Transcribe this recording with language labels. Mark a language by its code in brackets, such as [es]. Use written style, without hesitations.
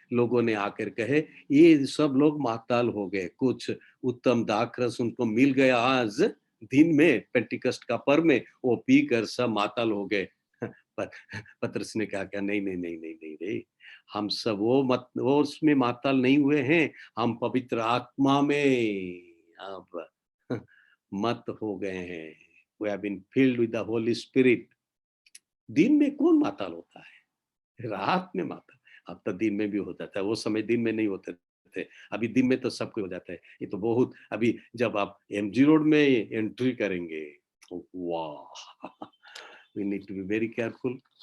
[hi] लोगों ने आकर कहे, ये सब लोग माताल हो गए, कुछ उत्तम दाखरस उनको मिल गया आज दिन में, पेंटिकस्ट का पर्व में, वो पी कर सब माताल हो गए। पतरस ने कहा, नहीं नहीं नहीं नहीं नहीं रे, हम सब वो उसमें माताल नहीं हुए हैं, हम पवित्र आत्मा में अब मत हो गए हैं। [en] We have been filled with the Holy Spirit. [hi] दिन में कौन माताल होता है, रात में माताल। अब तो दिन में भी हो जाता है, वो समय दिन में नहीं होते थे, अभी दिन में तो सबको हो जाता है। ये तो बहुत, अभी जब आप MG रोड में एंट्री करेंगे, वाह, [en] we need to be very careful।